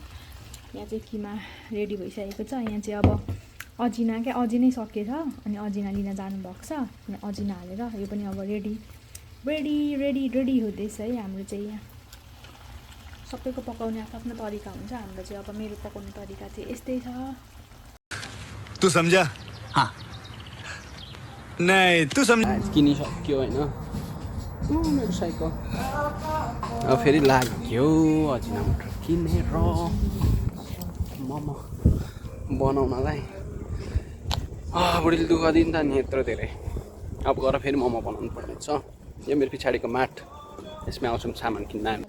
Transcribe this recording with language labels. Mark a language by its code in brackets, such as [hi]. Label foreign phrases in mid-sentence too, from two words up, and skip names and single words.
[ne] यहाँ चाहिँ किमा रेडी भइसकेको छ। यहाँ चाहिँ अब अजिनै सकेछ, अनि अजिना लिन जानुभएको छ। अनि अजिना हालेर यो पनि अब रेडी हुँदैछ है हाम्रो चाहिँ। यहाँ सबैको पकाउने आफ्नो तरिका हुन्छ। हाम्रो चाहिँ अब मेरो पकाउने तरिका चाहिँ यस्तै छ। [hi] तू समझा? हाँ नहीं तू समझ। [ne] किनिसक्यो होइन मेरो साइकल। अब फेरि लाग्यो अजिना मटर किनेर मोमो बनाउनलाई। बुढीले दुःख दिन्छ नि यत्रो धेरै। अब गएर फेरि मोमो बनाउनु पर्नेछ। यो मेरो पछाडिको माट, यसमा आउँछौँ सामान किन्न।